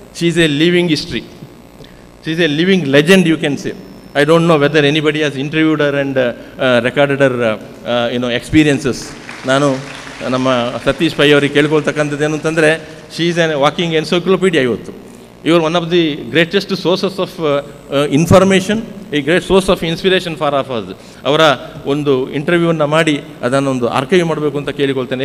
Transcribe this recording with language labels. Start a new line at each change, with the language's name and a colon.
English: She is a living history, she is a living legend, you can say. I don't know whether anybody has interviewed her and recorded her experiences.
Kannada: ನಾನು ನಮ್ಮ Satish pi ಅವರಿಗೆ ಕೇಳ್ಕೊಳ್ತಕ್ಕಂಥದ್ದು ಏನು ಅಂತಂದರೆ,
English: She is an walking encyclopedia.
Kannada: ಇವತ್ತು ಇವರು
English: One of the greatest sources of information, ಈ great source of inspiration for of us.
Kannada: ಅವರ ಒಂದು ಇಂಟರ್ವ್ಯೂವನ್ನು ಮಾಡಿ ಅದನ್ನೊಂದು ಆರ್ಕೈವ್ ಮಾಡಬೇಕು ಅಂತ ಕೇಳಿಕೊಳ್ತೇನೆ.